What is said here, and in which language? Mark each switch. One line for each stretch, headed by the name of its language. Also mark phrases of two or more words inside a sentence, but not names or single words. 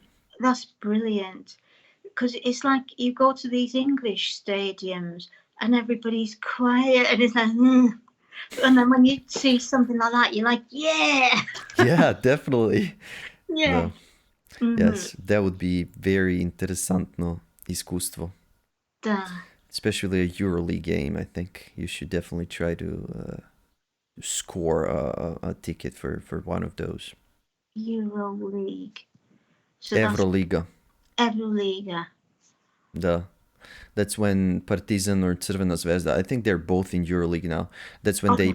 English: that's brilliant. Because it's like you go to these English stadiums and everybody's quiet and it's like, and then when you see something like that, you're like, yeah, Yeah, definitely. yeah. The Mm-hmm. Yes, that would be very
Serbian: interesantno iskustvo.
English: The Especially a EuroLeague game, I think you should definitely try to score a ticket for one of those. Euro League. So that's Euroliga. Euroliga. The That's when Partizan or Crvena Zvezda, I think they're both in EuroLeague now. That's when they